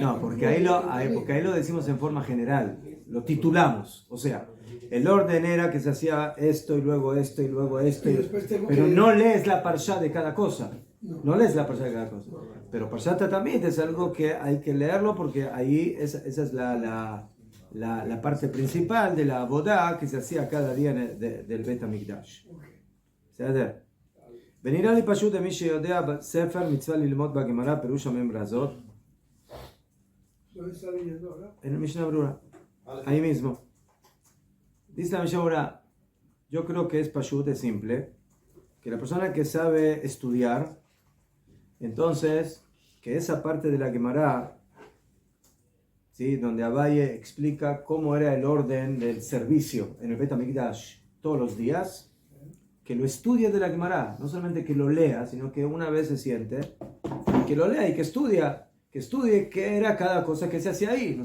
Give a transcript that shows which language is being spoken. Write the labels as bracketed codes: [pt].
[es] No, porque ahí lo decimos en forma general, lo titulamos, o sea, el orden era que se hacía esto y luego esto y luego esto, pero no lees la parsha de cada cosa, no lees la parsha de cada cosa, pero parsha también es algo que hay que leerlo porque ahí esa es la parte principal de la boda que se hacía cada día del Bet HaMikdash. [he] ¿Se ונראה לי פשוט למי שיודע בספר מצווה ללמוד בגמרא פירוש המימרה הזאת. [es] En el Mishnah Brura, ahí mismo. Dice la Mishnah Brura, yo creo que es pashut, es simple, que la persona que sabe estudiar, entonces, que esa parte de la Gemara, ¿sí?, donde Abaye explica cómo era el orden del servicio en el Bet HaMikdash todos los días, que lo estudie de la Gemara, no solamente que lo lea, sino que una vez se siente, que lo lea y que estudie qué era cada cosa que se hacía ahí.